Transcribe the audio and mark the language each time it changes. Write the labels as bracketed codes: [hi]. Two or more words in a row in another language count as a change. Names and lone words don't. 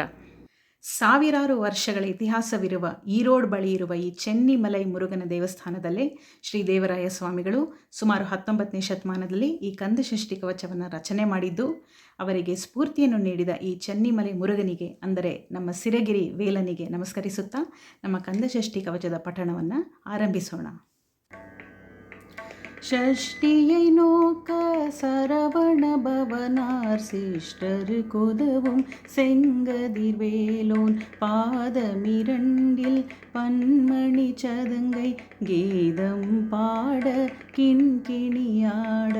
[kn] ಸಾವಿರಾರು ವರ್ಷಗಳ ಇತಿಹಾಸವಿರುವ ಈರೋಡ್ ಬಳಿ ಇರುವ ಈ ಚೆನ್ನಿಮಲೈ ಮುರುಗನ ದೇವಸ್ಥಾನದಲ್ಲೇ ಶ್ರೀ ದೇವರಾಯ ಸ್ವಾಮಿಗಳು ಸುಮಾರು 19ನೇ ಶತಮಾನದಲ್ಲಿ ಈ ಕಂದಷಷ್ಠಿ ಕವಚವನ್ನು ರಚನೆ ಮಾಡಿದ್ದು, ಅವರಿಗೆ ಸ್ಫೂರ್ತಿಯನ್ನು ನೀಡಿದ ಈ ಚೆನ್ನಿಮಲೈ ಮುರುಗನಿಗೆ ಅಂದರೆ ನಮ್ಮ ಸಿರಗಿರಿ ವೇಲನಿಗೆ ನಮಸ್ಕರಿಸುತ್ತಾ ನಮ್ಮ ಕಂದಷಷ್ಠಿ ಕವಚದ ಪಠಣವನ್ನು ಆರಂಭಿಸೋಣ. [ta] ஷஷ்டியை நோக்க சரவண பவனார் சிஷ்டர் கொதவும் செங்கதிர்வேலோன் பாதமிரண்டில் பன்மணி சதங்கை கீதம் பாட கிண்கிணியாட.